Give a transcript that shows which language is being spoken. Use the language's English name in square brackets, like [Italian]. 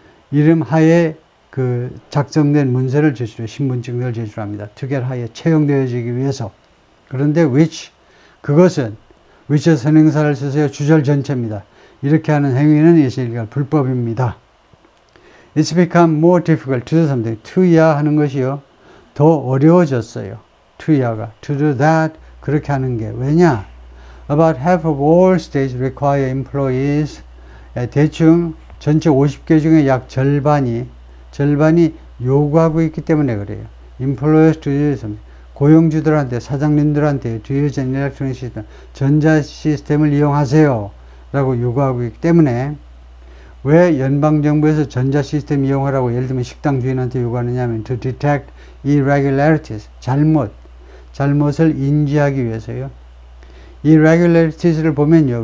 [Korean] 이름 하에 그 작성된 문서를 제출해 신분증을 제출합니다. 특별 하에 채용되어지기 위해서. 그런데 which 그것은 which 선행사를 쓰세요. 주절 전체입니다. 이렇게 하는 행위는 예시일가 불법입니다. [English] It's become more difficult to do something. [Korean] to야 하는 것이요. 더 어려워졌어요. to야가. [English] to do that. [Korean] 그렇게 하는 게. 왜냐? [English] About half of all states require employees. [Korean] 대충 전체 50개 중에 약 절반이 요구하고 있기 때문에 그래요. [English] Employers to use something. [Korean] 고용주들한테, 사장님들한테 [English] to use an electronic system. [Korean] 전자 시스템을 이용하세요. 라고 요구하고 있기 때문에 왜 연방정부에서 전자 시스템 이용하라고 예를 들면 식당 주인한테 요구하느냐 하면 [English] to detect irregularities. [Korean] 잘못을 인지하기 위해서요. irregularieties를 보면요.